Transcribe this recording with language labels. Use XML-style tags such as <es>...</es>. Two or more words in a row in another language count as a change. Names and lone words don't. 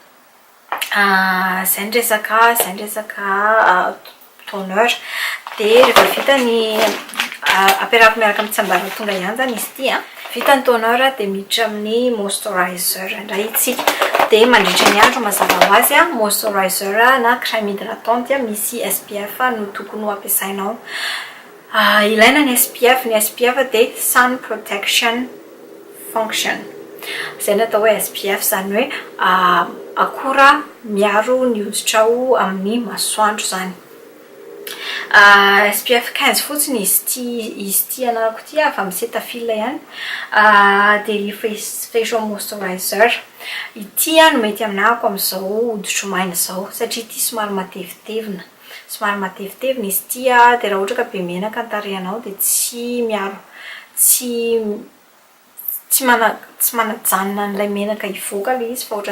<mg>zay ndresaka toner dia rehefa vita ny ampiarahako miaraka amin'ny tsambara tonga ihany zany izy ity vita ny toner dia miditra amin'ny moisturizer indray itsy dia mandritra ny andro mazava ho azy moisturizer na</mg> <fr>crème hydratante</fr> <mg>misy SPF no tokony ho ampiasainao ilaina ny SPF dia</mg> <en>sun protection function</en> <mg>zay natao hoe SPF zany hoe akora miaro ny hoditra amin'ny masoandro zany SPF 15 fotsiny izy ty anarako ty fa amin'ny Cetaphil ihany dia</mg> <en>facial moisturizer</en> <mg>ity no mety aminako amin'izao hoditro maina zao satria ity somary matevitevina izy ty dia raha ohatra ka be menaka ny tarehinao dia tsy miaro tsy manajanona n'ilay menaka ivoaka le izy fa ohatrany</mg>